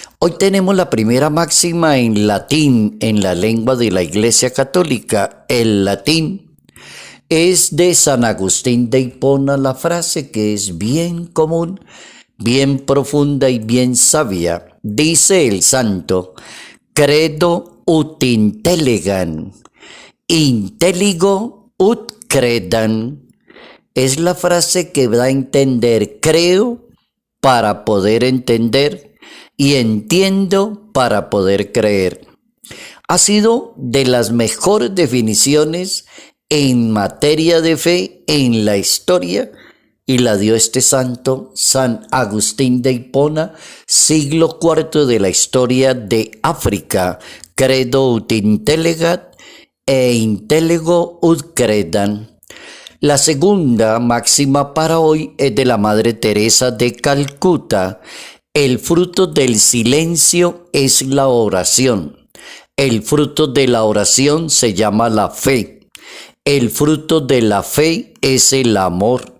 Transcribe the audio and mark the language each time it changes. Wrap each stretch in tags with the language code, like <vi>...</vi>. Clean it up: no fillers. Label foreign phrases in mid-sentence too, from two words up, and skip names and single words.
<es>Hoy tenemos la primera máxima en latín, en la lengua de la Iglesia Católica. El latín es de San Agustín de Hipona, la frase que es bien común, bien profunda y bien sabia. Dice el santo:</es> <la>credo ut intelligam, intelligo ut credam.</la> <es>Es la frase que da a entender: creo para poder entender y entiendo para poder creer. Ha sido de las mejores definiciones en materia de fe en la historia y la dio este santo, San Agustín de Hipona, siglo IV de la historia de África.</es> <la>Credo ut intelligat e intelligo ut credam.</la> <es>La segunda máxima para hoy es de la Madre Teresa de Calcuta. El fruto del silencio es la oración. El fruto de la oración se llama la fe. El fruto de la fe es el amor.</es>